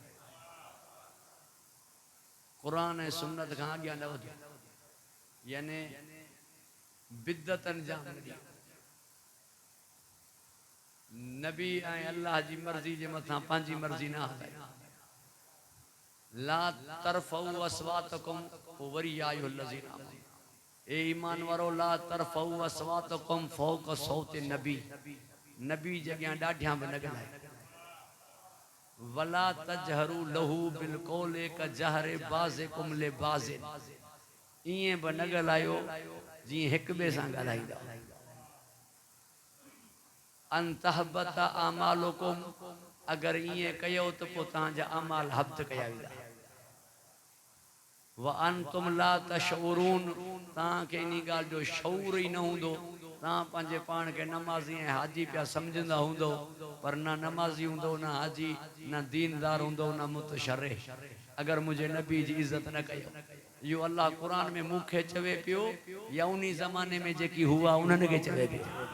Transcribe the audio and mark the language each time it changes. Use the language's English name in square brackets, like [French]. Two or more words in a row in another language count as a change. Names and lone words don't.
[Sindhi] कुरान ऐं सुन्नत खां अॻियां न वधो, यानी बिदत अंजाम न ॾियो। नबी ऐं अल्लाह जी मर्ज़ी जे मथां पंहिंजी मर्ज़ी न हलायो। [Arabic] لا ترفعوا أصواتكم, [Sindhi] पोइ वरी आयो [Arabic] الذين آمنوا. [Sindhi] ए ईमान वारो [Arabic] لا ترفعوا أصواتكم فوق صوت النبي, [Sindhi] नबी जॻह ॾाढियां बि न ॻाल्हायो। [Arabic] ولا تجهروا له بالقول كجهر بعضكم لبعض, [Sindhi] ईअं बि न ॻाल्हायो जीअं हिक ॿिए सां ॻाल्हाईंदा। [Arabic] أن تحبط أعمالكم, [Sindhi] अगर ईअं कयो त पोइ तव्हांजा अमाल हब्त कया वेंदा। [Arabic] وأنتم لا تشعرون, [Sindhi] तव्हांखे इन ॻाल्हि जो शऊर ई न हूंदो। तव्हां पंहिंजे पाण खे नमाज़ी ऐं हाजी पिया सम्झंदा हूंदो, पर न नमाज़ी हूंदो, न हाजी, न दीनदार हूंदो, न मुतशर्रिह। अगर मुंहिंजे नबी जी इज़त न कयो। इहो अल्लाह क़ुरान में मूंखे चवे पियो या उन ज़माने में जेकी हुआ उन्हनि खे चवे पियो।